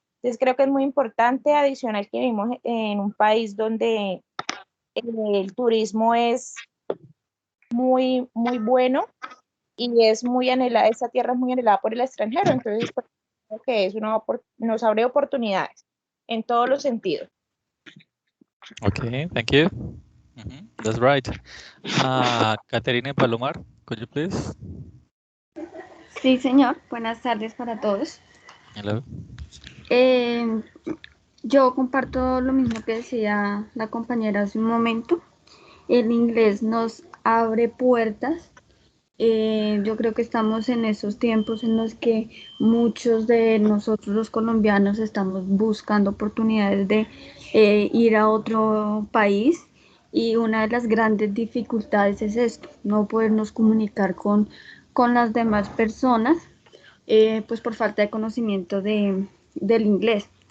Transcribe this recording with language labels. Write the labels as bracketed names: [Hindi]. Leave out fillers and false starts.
[Spanish] Entonces creo que es muy importante, adicional que vivimos en un país donde el turismo es muy, muy bueno y es muy anhelada, esta tierra es muy anhelada por el extranjero, entonces pues, creo que es nos abre oportunidades en todos los sentidos. [English] Okay, thank you. That's right. Caterina Palomar, could you please? [Spanish] Sí, señor. Buenas tardes para todos. [English] Hello. Eh, [Spanish] Yo comparto lo mismo que decía la compañera hace un momento. El inglés nos abre puertas. Yo creo que estamos en esos tiempos en los que muchos de nosotros los colombianos estamos buscando oportunidades de ir a otro país, y una de las grandes dificultades es esto, no podernos comunicar con las demás personas, pues por falta de conocimiento del inglés.